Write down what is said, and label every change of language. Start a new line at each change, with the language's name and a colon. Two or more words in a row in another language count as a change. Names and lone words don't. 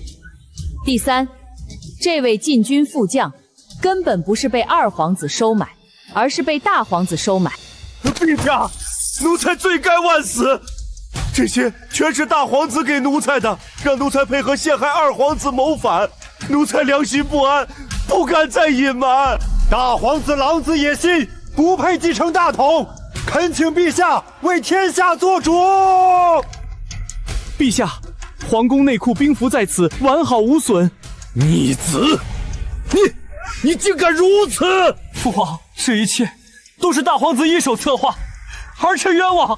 Chinese: 第三，這位禁軍副將根本不是被二皇子收買，而是被大皇子收買。陛下，奴才罪該萬死，這些全是大皇子給奴才的，讓奴才配合陷害二皇子謀反，奴才良心不安，不敢再隱瞞。大皇子狼子野心，不配繼承大統，懇請陛下為天下做主。陛下，皇宮內庫兵符在此，完好無損。逆子，你竟敢如此！父皇，這一切都是大皇子一手策劃，兒臣冤枉。